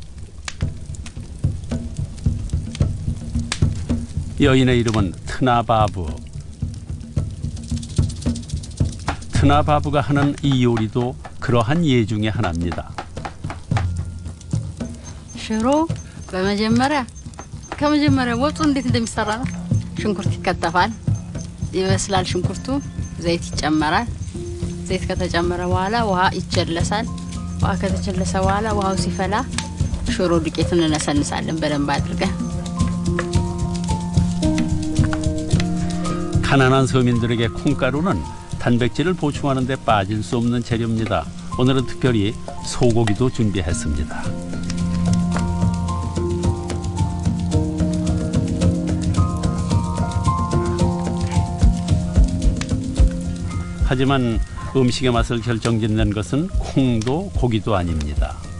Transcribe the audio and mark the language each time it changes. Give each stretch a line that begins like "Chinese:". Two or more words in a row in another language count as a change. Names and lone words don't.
Korean: 여인의 이름은 트나바부. 트나바부가 하는 이 요리도 그러한 예 중에 하나입니다.
Amharic: ሽሮ ከመጀመሪያ ወጡ እንዴት እንደሚሰራ ነው። ሽንኩርት ይከተፋል፣ ይበስላል። ሽንኩርቱ ዘይት ይጨመራል። ዘይት ከተጨመረ በኋላ ውሃ ይጨለሳል። ውሃ ከተጨለሰ በኋላ ውሃው ሲፈላ ሽሮ ዱቄቱን እንነሰንሳለን በደንብ አድርገን።
Korean: 가난한 서민들에게 콩가루는 단백질을 보충하는 데 빠질 수 없는 재료입니다. 오늘은 특별히 소고기도 준비했습니다. 하지만 음식의 맛을 결정짓는 것은 콩도 고기도 아닙니다.